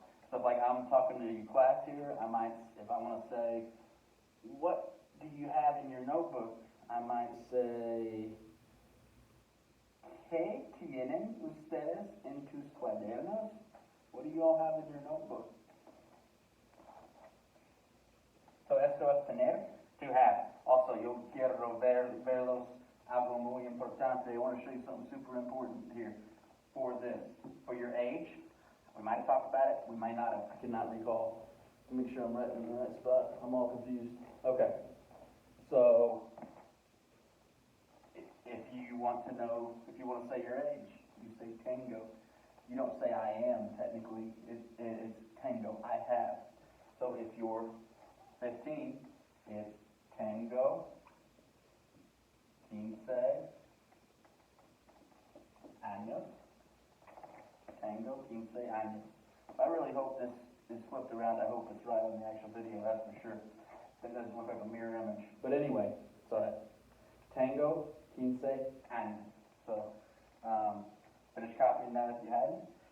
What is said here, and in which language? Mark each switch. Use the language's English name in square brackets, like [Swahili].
[English] So if like I'm talking to your class here, I might, if I want to say, what do you have in your notebook? [Spanish] I might say, ¿qué tienen ustedes en tus cuadernos? [English] What do you all have in your notebook? So [Spanish] esto es tener, [English] to have. Also, [Spanish] yo quiero verlos algo muy importante. [English] I want to show you something super important here for this. For your age, we might have talked about it, we might not have. I cannot recall. Make sure I'm right in the right spot. I'm all confused. Okay. So, if you want to know, if you want to say your age, you say tengo. You don't say I am, technically. It's tengo, I have. So if you're 15, it's [Spanish] tengo 15 años. Tango 15 años. [English] I really hope this is flipped around. I hope it's right on the actual video, that's for sure. It doesn't look like a mirror image. But anyway, so [Spanish] tango 15 años. [English] So, finish copying that if you hadn't.